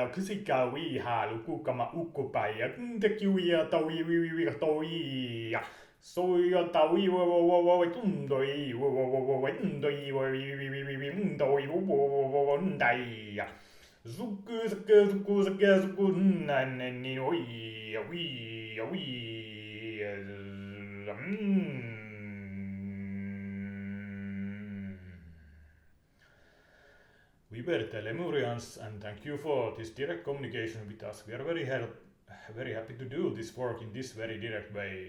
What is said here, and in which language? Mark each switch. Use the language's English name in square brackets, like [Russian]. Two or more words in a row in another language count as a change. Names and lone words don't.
[English] kusika wi haluku kama ukkupai ja kuntekiwia taui wi toi soia taui wo tundoi wo tundoi wo tundoi wo ndai zuku nanni wi We were the Lemurians, and thank you for this direct communication with us. We are very happy to do this work in this very direct way.